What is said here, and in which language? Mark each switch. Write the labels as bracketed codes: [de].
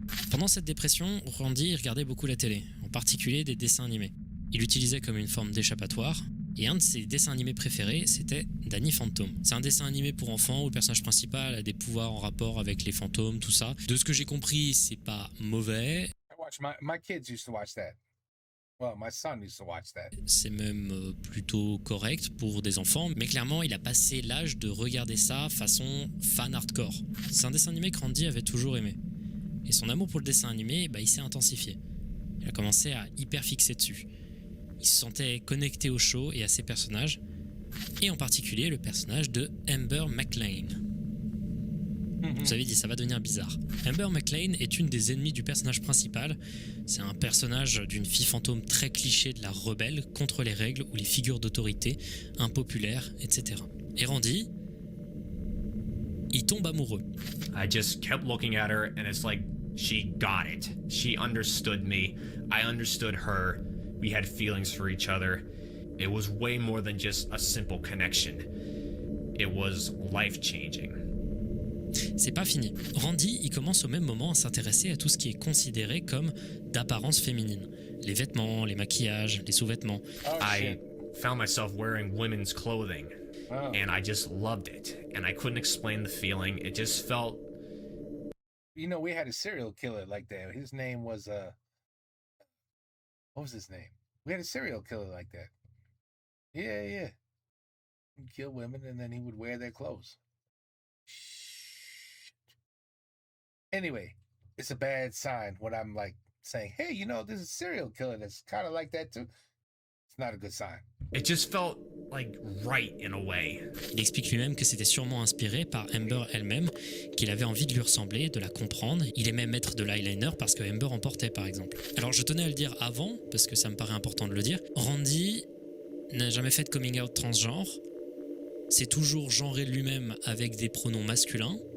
[fr] Pendant cette dépression, Randy regardait beaucoup la télé, en particulier des dessins animés. Il l'utilisait comme une forme d'échappatoire. Et un de ses dessins animés préférés, c'était Danny Phantom. C'est un dessin animé pour enfants où le personnage principal a des pouvoirs en rapport avec les fantômes, tout ça. De ce que j'ai compris, c'est pas mauvais. [en] My kids used to watch that. Well, my son used to watch that. [fr] C'est même plutôt correct pour des enfants, mais clairement, il a passé l'âge de regarder ça façon fan hardcore. C'est un dessin animé que Randy avait toujours aimé. Et son amour pour le dessin animé, il s'est intensifié. Il a commencé à hyper fixer dessus. Il se sentait connecté au show et à ses personnages, et en particulier le personnage de Amber McLean. Vous avez dit, ça va devenir bizarre. Amber McLean est une des ennemies du personnage principal. C'est un personnage d'une fille fantôme très cliché de la rebelle contre les règles ou les figures d'autorité, impopulaires, etc. Et Randy, il tombe amoureux. [en] I just kept looking at her, and it's like she got it. She understood me. I understood her. We had feelings for each other. It was way more than just a simple connection. It was life-changing. [fr] C'est pas fini. Randy, il commence au même moment à s'intéresser à tout ce qui est considéré comme d'apparence féminine. Les vêtements, les maquillages, les sous-vêtements. [en] I found myself wearing women's clothing, and I just loved it. And I couldn't explain the feeling. It just felt... You know, we had a serial killer like that. His name was, what was his name? We had a serial killer like that. Yeah. He'd kill women and then he would wear their clothes. Anyway, it's a bad sign when I'm like saying, hey, you know, there's a serial killer that's kind of like that too. It's not a good sign. It just felt like right in a way. [fr] Il explique lui-même que c'était sûrement inspiré par Amber elle-même, qu'il avait envie de lui ressembler, de la comprendre. Il aimait mettre de l'eyeliner parce que Amber en portait par exemple. Alors je tenais à le dire avant, parce que ça me paraît important de le dire. Randy n'a jamais fait de coming out transgenre. C'est toujours genré lui-même avec des pronoms masculins.